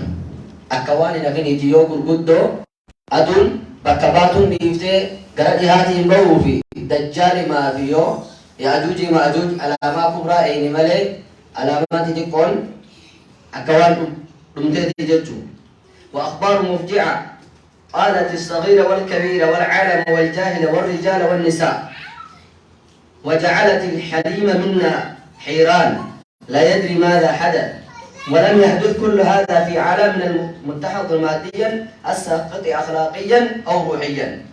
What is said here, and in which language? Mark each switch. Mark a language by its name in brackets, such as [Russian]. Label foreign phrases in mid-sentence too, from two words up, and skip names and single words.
[Oromo] akka waan hin hafiniiti yoo gurguddoo aduun bakka baatuun dhiiftee gara dhihaatiin bahuu fi dajjaali maafiyoo yaajuuji maajuuj alaamaa kubraa eeyni malee alaamaa xixiqqoon akka waan dhumteeti jechuu. [Arabic] وأخبار مفجعة قالت الصغير والكبير والعالم والجاهل والرجال والنساء وجعلت الحليم منا حيران لا يدري ماذا حدث. ولم يحدث كل هذا في عالمنا المتحضر ماديا الساقط أخلاقيا أو روحيا.